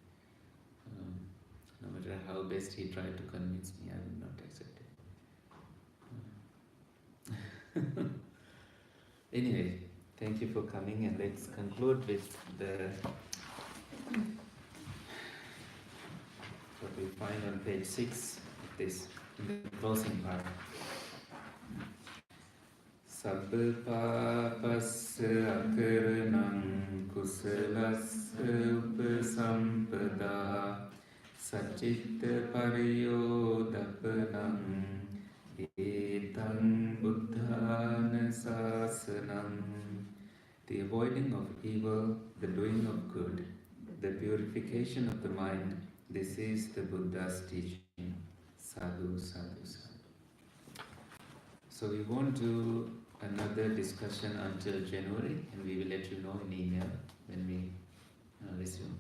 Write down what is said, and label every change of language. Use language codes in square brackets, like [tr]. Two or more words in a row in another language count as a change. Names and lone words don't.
[en] No matter how best he tried to convince me, I would not accept it. Anyway, thank you for coming, and let's conclude with what we find on page 6 of this, in the closing part. [pi] Sabba papassa akaranam kusalassa upasampada sacitta pariyodapanam etam buddhana sasanam. [en] The avoiding of evil, the doing of good, the purification of the mind, this is the Buddha's teaching. [pi] Sadhu, sadhu, sadhu. [en] So we won't do another discussion until January, and we will let you know in email when we resume.